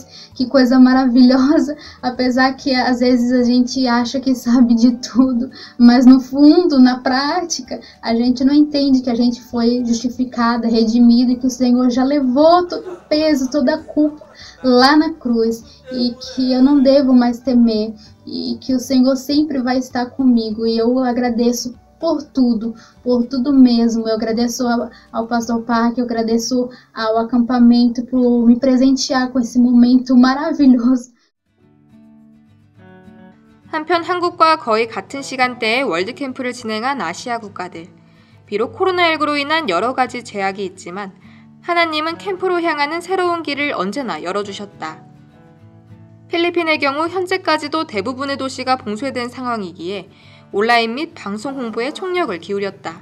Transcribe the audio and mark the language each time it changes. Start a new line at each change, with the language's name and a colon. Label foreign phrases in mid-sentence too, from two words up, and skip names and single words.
Portuguese: Que coisa maravilhosa, apesar que às vezes a gente acha que sabe de tudo, mas no fundo, na prática, a gente não entende que a gente foi justificada, redimida, e que o Senhor já levou todo o peso, toda a culpa lá na cruz, e que eu não devo mais temer, e que o Senhor sempre vai estar comigo. E eu agradeço por tudo mesmo. Eu agradeço ao pastor Park, eu agradeço ao acampamento por me presentear com esse momento maravilhoso.
Korean: 한편 한국과 거의 같은 시간대에 월드캠프를 진행한 아시아 국가들. 비록 코로나19로 인한 여러 가지 제약이 있지만 하나님은 캠프로 향하는 새로운 길을 언제나 열어주셨다. 필리핀의 경우 현재까지도 대부분의 도시가 봉쇄된 상황이기에 온라인 및 방송 홍보에 총력을 기울였다.